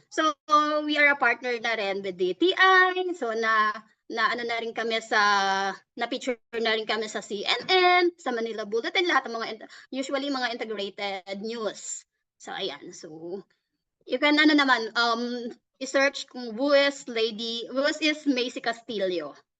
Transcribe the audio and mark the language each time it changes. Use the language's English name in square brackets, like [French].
[English] So, we are a partner [Filipino] na rin [English] with DTI. [Filipino] So, na ano na rin kami na-feature na rin kami sa CNN, sa Manila Bulletin, lahat ng mga, usually mga integrated news. So, ayan. [English] So, you can, i-search kung who is Macy Castillo.